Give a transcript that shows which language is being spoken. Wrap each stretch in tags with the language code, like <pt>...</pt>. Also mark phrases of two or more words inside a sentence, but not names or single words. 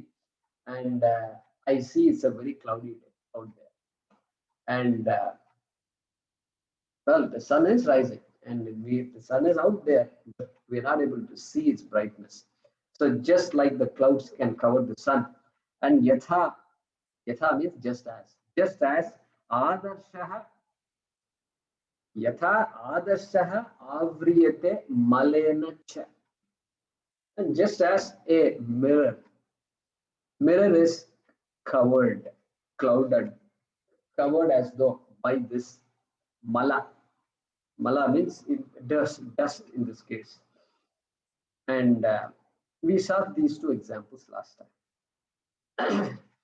<en>And I see it's a very cloudy day out there. And well, the sun is rising and the sun is out there, but we're not able to see its brightness. So just like the clouds can cover the sun, and yatha means just as</en> <sa>adarshaha, yatha adarshaha avriyate malena cha.</sa> <en>And just as a mirror is covered, clouded, covered as though by this mala. Mala means dust in this case. And we saw these two examples last time.</en>